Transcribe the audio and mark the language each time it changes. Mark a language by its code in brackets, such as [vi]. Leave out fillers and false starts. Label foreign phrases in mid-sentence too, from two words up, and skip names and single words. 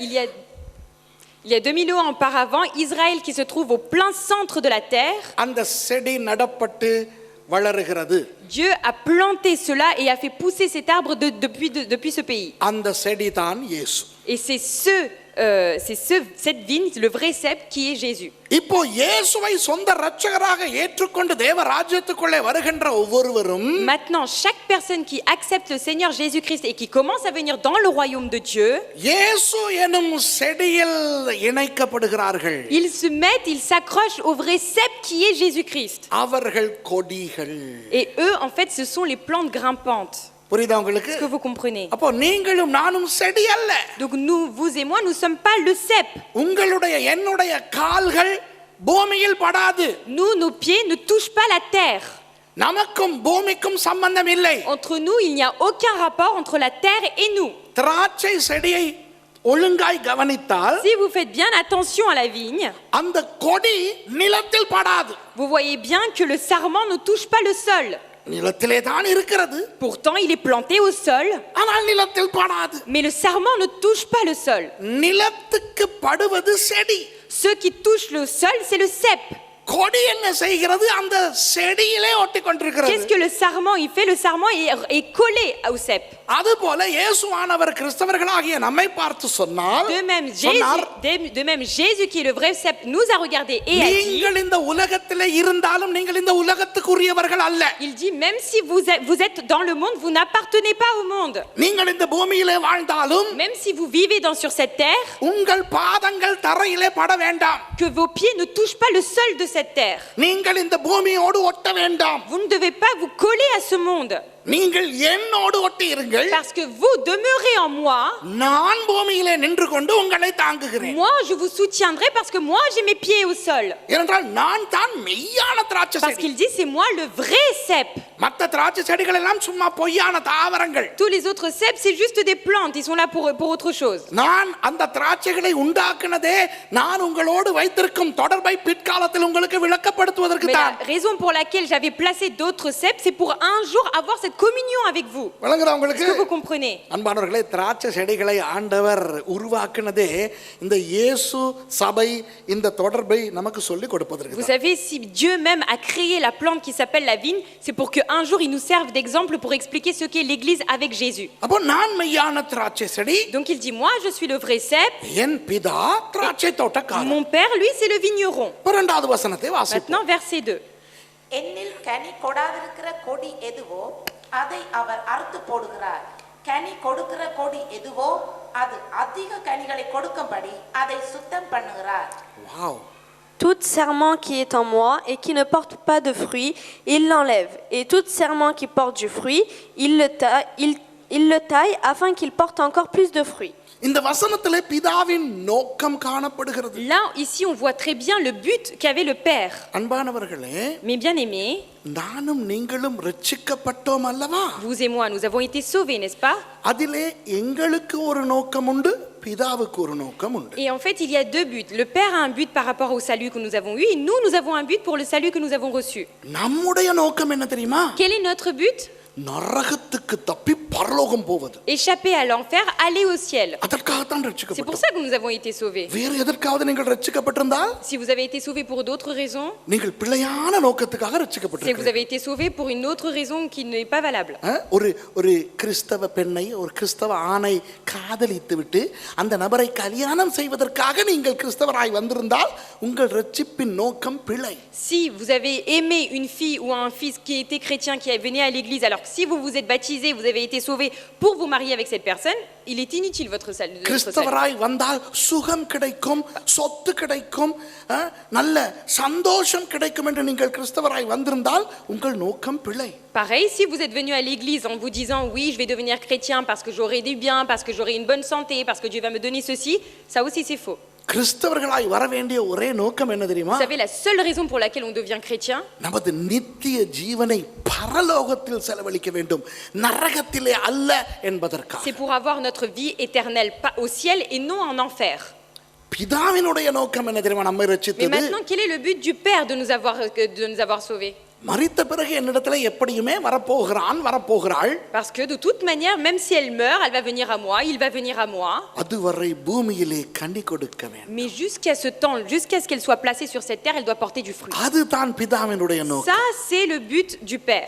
[fr] Il y a 2000 ans auparavant, Israël qui se trouve au plein centre de la terre, [ta] அந்த செடி நடப்பட்டு வளருகிறது. [fr] Dieu a planté cela et a fait pousser cet arbre depuis ce pays. [ta] அந்த செடி தான் இயேசு. [fr] Et c'est cette vigne, le vrai cep qui est Jésus. [ta] இப்போ இயேசுவை சொந்த இரட்சகராக ஏற்றுக்கொண்டு தேவ ராஜ்யத்துக்குள்ளே வருகின்ற ஒவ்வொருவரும், [fr] Maintenant, chaque personne qui accepte le Seigneur Jésus-Christ et qui commence à venir dans le royaume de Dieu, [ta] இயேசு எனும் செடியில் இணைக்கப்படுகிறார்கள். [fr] ils s'accrochent au vrai cep qui est Jésus-Christ. [ta] அவர்கள் கொடிகள். [fr] Et eux, en fait, ce sont les plantes grimpantes. [ta] புரியுதா உங்களுக்கு? [fr] Est-ce que vous comprenez? [ta] அப்போ நீங்களும் நானும் செடி அல்ல. [fr] Donc vous et moi, nous ne sommes pas le cep. [ta] உங்களுடைய என்னுடைய கால்கள் பூமியில் படாது. [fr] Nos pieds ne touchent pas la terre. [ta] நமக்கும் பூமிக்கும் சம்பந்தம் இல்லை. [fr] Entre nous, il n'y a aucun rapport entre la terre et nous. [ta] திராட்சை செடியை ஒழுங்காய் கவனித்தால், [fr] Si vous faites bien attention à la vigne, [ta] அந்த கொடி நிலத்தில் படாது. [fr] vous voyez bien que le sarment ne touche pas le sol. [ta] நிலத்திலே தான் இருக்கிறது. [fr] Pourtant, il est planté au sol, [ta] ஆனால் நிலத்தில் படாது. [fr] mais le sarment ne touche pas le sol. [ta] நிலத்துக்கு படுவது செடி. [fr] Ce qui touche le sol, c'est le cep. [ta] கொடி என்ன செய்கிறது? அந்த செடியிலே ஒட்டி கொண்டிருக்கிறது. [fr] Qu'est-ce que le sarment il fait? Le sarment est collé au cep. [ta] அதுபோல இயேசுவானவர் கிறிஸ்தவர்களாகிய நம்மை பார்த்து சொன்னால் [fr] De même, Jésus qui est le vrai cep nous a regardé et a dit, [ta] நீங்கள் இந்த உலகத்திலே இருந்தாலும் நீங்கள் இந்த உலகத்துக்குரியவர்கள் அல்ல. [fr] il dit même si vous êtes dans le monde, vous n'appartenez pas au monde. [ta] நீங்கள் இந்த பூமியிலே வாழ்ந்தாலும் [fr] Même si vous vivez sur cette terre, [ta] உங்கள் பாதங்கள் தரையிலே பட வேண்டாம். [fr] que vos pieds ne touchent pas le sol de cette terre. [ta] நீங்கள் இந்த பூமியோடு ஒட்ட வேண்டாம். [fr] Vous ne devez pas vous coller à ce monde. [ta] நீங்கள் என்னோடு ஒட்டி இருங்கள். [fr] Parce que vous demeurez en moi. [ta] நான் பூமியிலே நின்று கொண்டு உங்களை தாங்குகிறேன். [fr] Moi je vous soutiendrai parce que moi j'ai mes pieds au sol. [ta] ஏனென்றால் நான் தான் மெய்யான திராட்சை [fr] Parce [ta] செடி. [fr] qu'il dit c'est moi le vrai cep. [ta] மற்ற திராட்சை செடிகள் எல்லாம் சும்மா பொய்யான தாவரங்கள். [fr] Tous les autres ceps c'est juste des plantes, ils sont là pour autre chose. [ta] நான் அந்த திராட்சைகளை உண்டாக்குனதே நான் உங்களோடு வைத்திருக்கும் தொடர்பை பிற்காலத்தில் உங்களுக்கு விளக்கப்படுத்துவதற்கு [fr] Mais [ta] தான். [fr] la raison pour laquelle j'avais placé d'autres ceps, c'est pour un jour avoir cette communion avec vous. [ta] விளங்குதா உங்களுக்கு? [fr] Est-ce que vous comprenez? [ta] அன்பானவர்களே, திராட்சை செடிகளை ஆண்டவர் உருவாக்குனதே இந்த இயேசு சபை இந்த தொடர்பை நமக்கு சொல்லி கொடுப்பதற்கு [fr] Vous [ta] தான். [fr] savez, si Dieu même a créé la plante qui s'appelle la vigne, c'est pour qu'un jour il nous serve d'exemple pour expliquer ce qu'est l'église avec Jésus. [ta] அப்போ நான் மெய்யான திராட்சை செடி, [fr] Donc il dit, moi je suis le vrai cep, [ta] என் பிதா திராட்சை தோட்டக்காரர். [fr] mon père lui c'est le vigneron. [ta] இரண்டாவது வசனத்தை வாசிப்போம். [fr] Maintenant verset 2. [ta] என்னில் கனி கொடாதிருக்கிற கொடி எதுவோ அதை அவர் அறுத்து போடுகிறார். கனி கொடுக்கிற கொடி எதுவோ அது அதிக கனிகளை கொடுக்கும்படி அதை சுத்தம் பண்ணுகிறார். வாவ். [fr] Tout serment qui est en moi et qui ne porte pas de fruit, il l'enlève. Et tout serment qui porte du fruit, il le taille afin qu'il porte encore plus de fruits. [ta] இந்த வசனத்திலே பிதாவின் நோக்கம் காணப்படுகிறது. [fr] Là, ici, on voit très bien le but qu'avait le Père. [ta] அன்பானவர்களே, [fr] Mes bien-aimés, [ta] நானும் நீங்களும் ரட்சிக்கப்பட்டோம் அல்லவா? [fr] vous et moi, nous avons été sauvés, n'est-ce pas? [ta] அதிலே எங்களுக்கு ஒரு நோக்கம் உண்டு, பிதாவுக்கு ஒரு நோக்கம் உண்டு. [fr] Et en fait, il y a deux buts. Le Père a un but par rapport au salut que nous avons eu, et nous avons un but pour le salut que nous avons reçu. [ta] நம்முடைய நோக்கம் என்ன தெரியுமா? [fr] Quel est notre but? [ta] நரகத்துக்கு தப்பி பரலோகம் போவது. [fr] Échapper à l'enfer, aller au ciel. [ta] அதற்காகத்தான் [fr] C'est pour [ta] ரட்சிக்கப்பட்டோம். [fr] ça que nous avons été sauvés. [ta] வேறு எதற்காவது நீங்கள் ரட்சிக்கப்பட்டிருந்தால் [fr] Si vous avez été sauvés pour d'autres raisons, [ta] நீங்கள் பிழையான நோக்கத்துக்காக [fr] c'est que vous [ta] ரட்சிக்கப்பட்டிருக்கிறீர்கள். [fr] avez été sauvés pour une autre raison qui n'est pas valable. [ta] ஒரு கிறிஸ்தவ பெண்ணை ஒரு கிறிஸ்தவ ஆணை காதலித்து விட்டு அந்த நபரை கல்யாணம் செய்வதற்காக நீங்கள் கிறிஸ்தவராய் வந்திருந்தால் உங்கள் ரட்சிப்பின் நோக்கம் பிழை. [fr] Si vous avez aimé une fille ou un fils qui était chrétien, qui est venu à l'église, alors que si vous vous êtes baptisé, vous avez été sauvé pour vous marier avec cette personne, il est inutile votre salut. [ta] கிறிஸ்தவராய் வந்தால் சுகம் கிடைக்கும், சொத்து கிடைக்கும், நல்ல சந்தோஷம் கிடைக்கும் என்று நீங்கள் கிறிஸ்தவராய் வந்திருந்தால் உங்கள் நோக்கம் பிழை. [fr] Pareil, si vous êtes venu à l'église en vous disant oui, je vais devenir chrétien parce que j'aurai du bien, parce que j'aurai une bonne santé, parce que Dieu va me donner ceci, ça aussi c'est faux. [ta] கிறிஸ்தவர்களாய் வர வேண்டிய ஒரே நோக்கம் என்ன தெரியுமா? [fr] Vous savez la seule raison pour laquelle on devient chrétien, [ta] நமது நித்திய ஜீவனை பரலோகத்தில் செலவழிக்க வேண்டும், நரகத்திலே அல்ல என்பதற்காக. [fr] c'est pour avoir notre vie éternelle pas au ciel et non en enfer. [ta] பிதாவினுடைய நோக்கம் என்ன தெரியுமா? நம்மை [fr] Mais [ta] ரட்சித்தது. [fr] maintenant, quel est le but du Père de nous avoir sauvés? [ta] மரித்த பிறகு என்னிடத்துல எப்படியுமே வரப்போகிறாள். [fr] Parce que de toute manière, même si elle meurt, elle va venir à moi, il va venir à moi. [ta] அதுவரை பூமியிலே கனி கொடுக்க வேண்டும். [fr] Mais jusqu'à ce temps, jusqu'à ce qu'elle soit placée sur cette terre, elle doit porter du fruit. [ta] அதுதான் பிதாவினுடைய நோக்கம். [fr] Ça, c'est le but du Père.